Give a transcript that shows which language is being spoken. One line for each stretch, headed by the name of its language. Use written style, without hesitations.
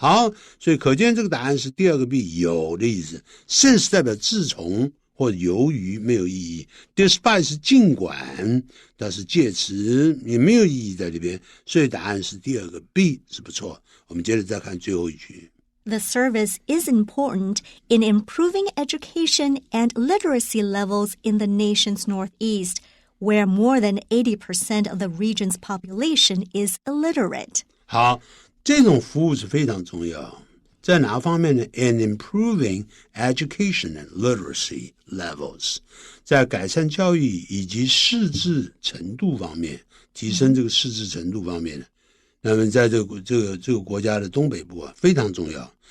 Chinese: 好，所以可见这个答案是第2个 B 有的意思。 since 代表自从或由于没有意义 ，despite 是尽管，但是介词也没有意义在这边，所以答案是第2个 B 是不错。我们接着再看最后一句。
English: The service is important in improving education and literacy levels in the nation's northeast, where more than 80% of the region's population is illiterate.
Chinese: 好，这种服务是非常重要。在哪方面呢 ？
English: In improving education and literacy levels，
Chinese: 在改善教育以及识字程度方面，提升这个识字程度方面，那么在这个国家的东北部非常重要。